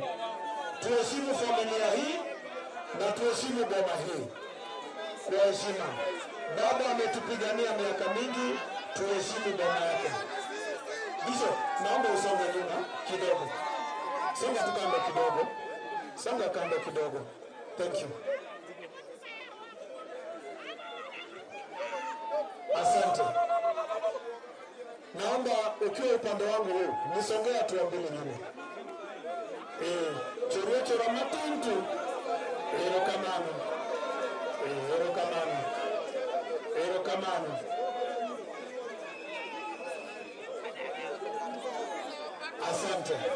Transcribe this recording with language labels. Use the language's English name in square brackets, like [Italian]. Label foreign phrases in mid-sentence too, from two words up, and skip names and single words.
[Swahili] Tuheshimu familia hii na tuheshimu boma hii. Kwa heshima. Baba ametupigania miaka mingi, tuheshimu boma yake. Bishop, naomba usonge nyuma kidogo. Songa tu kando kidogo. Songa kando kidogo. [English] Thank you. [Swahili] Asante. Naomba ukiwa upande wangu huu, nisongea tu mbele nyuma. [Luo (Kenya and Tanzania)] Choro matuntu. Ero kamano. [Swahili] Asante.